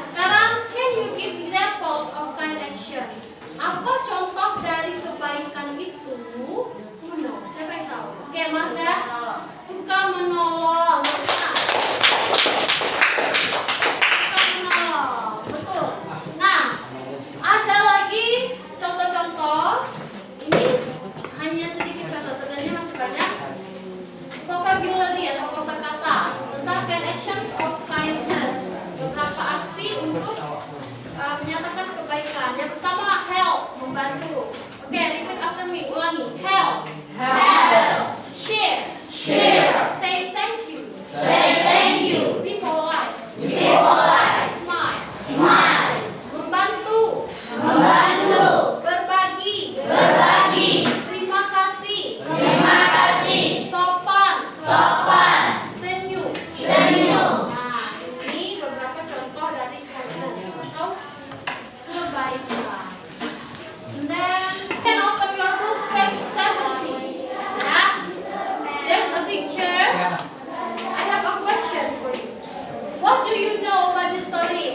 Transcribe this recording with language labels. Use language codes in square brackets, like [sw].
[en] Sekarang, can you give examples of kind actions? [id] Apa contoh dari kebaikan itu? [en] Who knows? [id] Siapa yang tahu? Oke, Marga. Suka menolong. Suka menolong, betul. Nah, ada lagi contoh-contoh. Ini hanya sedikit contoh, sebenarnya masih banyak. Vocabulary atau kosakata tentang [en] kind actions of kindness. [id] Beberapa aksi untuk menyatakan kebaikan. Yang pertama, help, membantu. Oke, [en] repeat after me, [id] ulangi. Help. [en] Help. Share. Share. Say thank you. Say thank you. Be polite. Be polite. Smile. Smile. [id] Membantu. Membantu. Berbagi. Berbagi. Terima kasih. Terima kasih. Sopan. Sopan. Senyum. Senyum. Nah, ini beberapa contoh dari kindness atau kebaikan. [en] And then, can open your book page 70. Ya. There's a picture. I have a question for you. What do you know about this story?